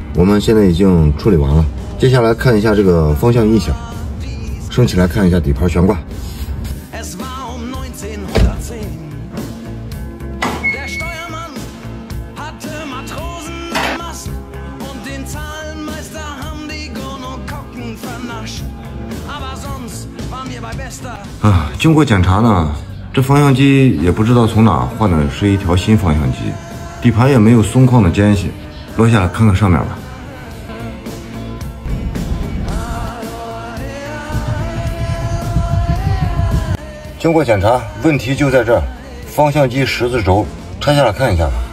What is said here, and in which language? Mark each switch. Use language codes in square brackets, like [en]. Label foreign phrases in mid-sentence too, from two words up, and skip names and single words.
[zh] 我们现在已经处理完了，接下来看一下这个方向音响，升起来看一下底盘悬挂。 [de] Es war 1910. Der Steuermann hatte Matrosen im Mast und den Zahlenmeister haben die Gonokokken vernascht. Aber sonst waren wir bei bester. [zh] 经过检查呢，这方向机也不知道从哪换的是一条新方向机，底盘也没有松旷的间隙。落下来看看上面吧。经过检查，问题就在这儿，方向机十字轴，拆下来看一下吧。